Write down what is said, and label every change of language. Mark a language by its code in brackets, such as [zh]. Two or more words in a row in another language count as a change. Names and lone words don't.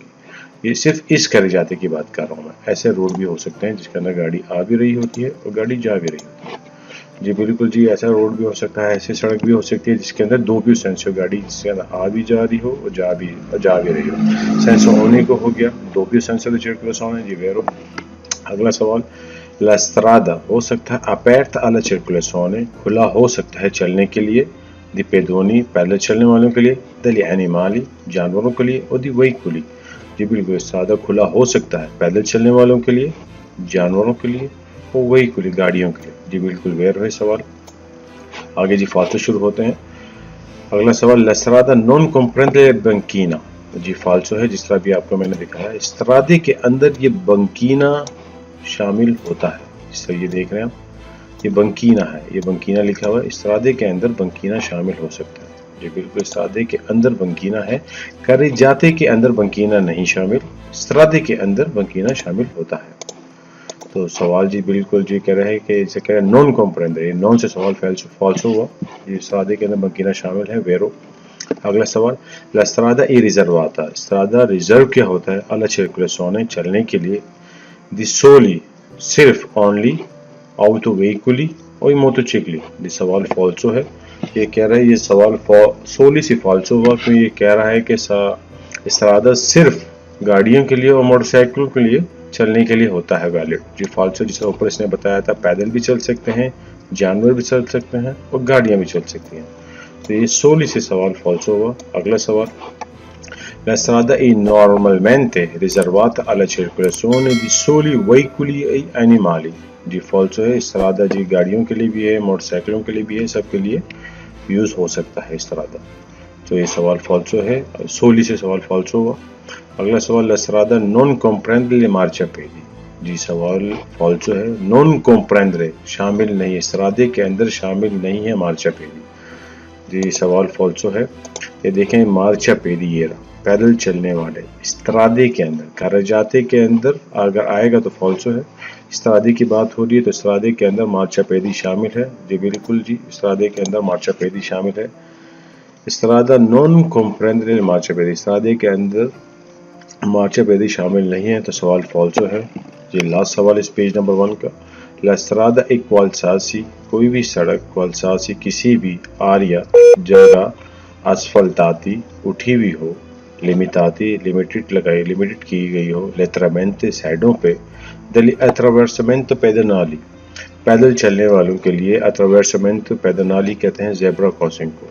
[hi] ये सिर्फ इस करे जाते की बात कर रहा हूँ मैं। ऐसे रोड भी हो सकते हैं जिसके अंदर गाड़ी आ भी रही होती है और गाड़ी जा भी रही होती है। जी बिल्कुल जी, ऐसा रोड भी हो सकता है, ऐसी सड़क भी हो सकती है जिसके अंदर दो व्यू सेंस हो, गाड़ी जिसके अंदर आ भी जा रही हो और जा भी रही हो। सेंस होने को हो गया, दो व्यू सेंस [it] di circolazione [hi] जी वेरो। अगला सवाल, [it] la strada [hi] हो सकता है [it] aperta alla circolazione, [hi] खुला हो सकता है चलने के लिए, [it] di pedoni [hi] पैदल चलने वालों के लिए, [it] degli animali [hi] जानवरों के लिए और [it] di veicoli [hi] जी बिल्कुल, strada खुला हो सकता है पैदल चलने वालों के लिए, जानवरों के लिए और veicoli गाड़ियों के लिए। जी बिल्कुल वेर है सवाल। आगे जी फालतू शुरू होते हैं। अगला सवाल, [it] la strada non comprende banchina [hi] जी फाल्सो है, जिस तरह भी आपको मैंने दिखाया। स्त्रादे के अंदर ये बंकीना शामिल होता है, जिस तरह ये देख रहे हैं आप, ये बंकीना है, ये बंकीना लिखा हुआ है। स्त्रादे के अंदर बंकीना शामिल हो सकता है जी बिल्कुल, स्त्रादे के अंदर बंकीना है। करेजाते के अंदर बंकीना नहीं शामिल, स्त्रादे के अंदर बंकीना शामिल होता है। तो सवाल जी बिल्कुल जी कह रहे हैं कि इसे कह रहे हैं [it] non comprende, [hi] नॉन से सवाल फॉल्सो हुआ, ये स्त्रादे के अंदर बंकीना शामिल है, वेरो। अगला सवाल, [it] la strada è riservata, [hi] strada रिजर्व क्या होता है, [it] alla circolazione [hi] चलने के लिए, [it] di soli सिर्फ only, autoveicoli और motocicli। [hi] ये सवाल फॉल्सो है, ये कह रहा है, ये सवाल सोली से फॉल्सो हुआ क्योंकि ये कह रहा है कि स्त्रादा सिर्फ गाड़ियों के लिए और मोटरसाइकिलों के लिए चलने के लिए होता है वैलिड। जी फाल्सो, जिसका ऊपर इसने बताया था, पैदल भी चल सकते हैं, जानवर भी चल सकते हैं और गाड़ियां भी चल सकती हैं। तो ये सोली से सवाल फॉल्सो हुआ। अगला सवाल, [it] la strada è normalmente riservata alla circolazione di soli veicoli e animali [hi] जी फॉल्सो है, स्त्रादा जी गाड़ियों के लिए भी है, मोटरसाइकिलों के लिए भी है, सबके लिए यूज हो सकता है स्त्रादा। तो ये सवाल फॉल्सो है, सोली से सवाल फॉल्सो हुआ। अगला सवाल, [it] la strada non comprende le marciapiedi [hi] जी सवाल फॉल्सो है, [it] non comprendere [hi] शामिल नहीं, स्त्रादे के अंदर शामिल नहीं है मार्चापेदी जी सवाल फॉल्सो है। ये देखें, मार्चापेदिएरा पैदल चलने वाले, स्त्रादे के अंदर, करजाते के अंदर अगर आएगा तो फॉल्सो है। स्त्रादे की बात हो रही है तो स्त्रादे के अंदर मार्चापेदी शामिल है जी बिल्कुल जी, स्त्रादे के अंदर मार्चापेदी शामिल है। [it] strada non comprendere marciapiedi, [hi] स्त्रादे के अंदर मार्चापेदी शामिल नहीं है, तो सवाल फॉल्सो है। ये लास्ट सवाल इस [en] page number [hi] 1 का, [it] la strada è qualsiasi [hi] कोई भी सड़क, qualsiasi किसी भी आरिया जगह, asfaltati उठी हुई हो, limitati लिमिटेड लगाई, लिमिटेड की गई हो, letteralmente साइडों पे, [it] degli attraversamento pedonali [hi] पैदल चलने वालों के लिए, [it] attraversamento pedonali [hi] कहते हैं [en] zebra crossing [hi] को।